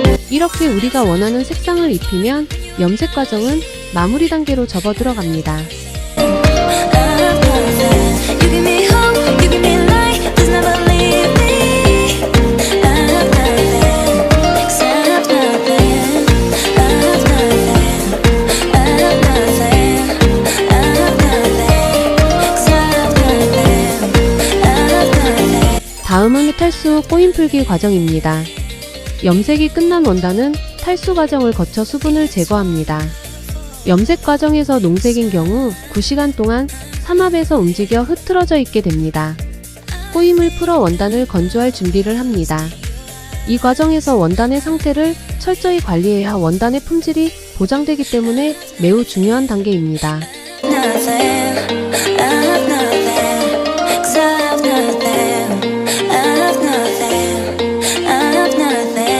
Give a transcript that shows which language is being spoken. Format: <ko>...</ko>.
<ko>이렇게 우리가 원하는 색상을 입히면 염색 과정은 마무리 단계로 접어 들어갑니다.</ko> <en>I have nothing. You give me hope, you give me light, just never leave me. I have nothing, 'cause I have nothing. I have nothing, I have nothing, I have nothing, 'cause</en> <ko>탈수 후 꼬임 풀기 과정입니다. 염색이 끝난 원단은 탈수 과정을 거쳐 수분을 제거합니다. 염색 과정에서 농색인 경우 9시간 동안 삼합에서 움직여 흐트러져 있게 됩니다. 꼬임을 풀어 원단을 건조할 준비를 합니다. 이 과정에서 원단의 상태를 철저히 관리해야 원단의 품질이 보장되기 때문에 매우 중요한 단계입니다.</ko> <en>Nothing, I have nothing, 'cause I have nothing, I have nothing, I have nothing.</en>